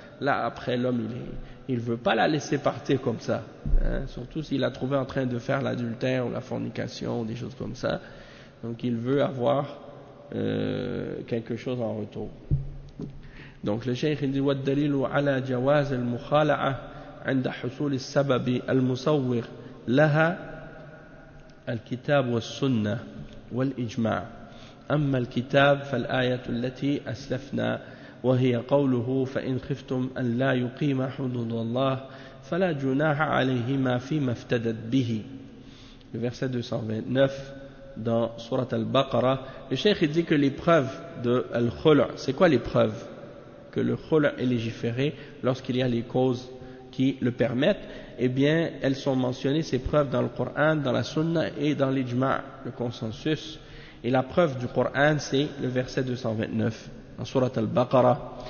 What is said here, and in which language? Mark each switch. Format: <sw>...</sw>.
<fr>Là, après, l'homme, il veut pas la laisser partir comme ça, hein, surtout s'il a trouvé en train de faire l'adultère ou la fornication ou des choses comme ça. Donc, il veut avoir quelque chose en retour. Donc, le cheikh dit: «</fr> <ar>Wa ad-dalilu ala jawaz al-mukhala'a عند حصول السبب المصور لها الكتاب والسنة والإجماع أما الكتاب فالآية التي أسلفنا وهي قوله فإن خفتم أن لا يقيم حدود الله فلا جناح عليهما فيما افتدت به</ar> <fr>verset 229 dans Surat al-Baqarah. Le cheikh dit que l'épreuve de al-khul', c'est quoi l'épreuve? Que le khul' est légiféré lorsqu'il y a les causes qui le permettent. Eh bien, elles sont mentionnées, ces preuves, dans le Coran, dans la Sunna et dans l'ijma', le consensus. Et la preuve du Coran, c'est le verset 229 dans Surat al-Baqarah.</fr>